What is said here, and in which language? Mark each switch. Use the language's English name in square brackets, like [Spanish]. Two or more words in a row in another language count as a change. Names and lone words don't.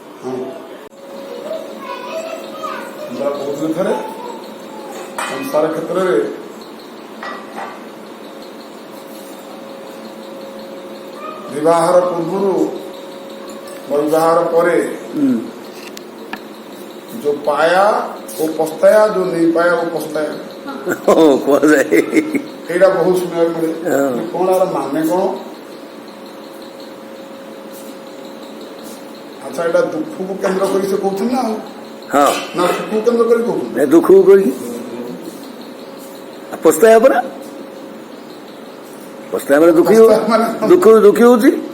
[Odia] କହୁଥିଲେ ଥରେ ସଂସାର କ୍ଷେତ୍ରରେ ବିବାହର ପୂର୍ବରୁ ବିବାହର ପରେ [Hindi] जो पाया वो पछताया, जो नहीं पाया वो पछताया। [Odia] କୁହାଯାଏ ଏଇଟା ବହୁତ ଶୁଣିବାକୁ ମିଳେ। କଣ ଆର ମାନେ କଣ? ଆଚ୍ଛା, ଏଇଟା ଦୁଃଖକୁ କେନ୍ଦ୍ର କରି ସେ କହୁଛନ୍ତି ନା ହଁ ନା ସୁଖକୁ କେନ୍ଦ୍ର କରି କହୁଛନ୍ତି? ଦୁଃଖକୁ କରିକି ପସ୍ତାୟା ପରା ପସ୍ତାୟା ମାନେ ଦୁଃଖୀ ଦୁଃଖୀ ହଉଛି।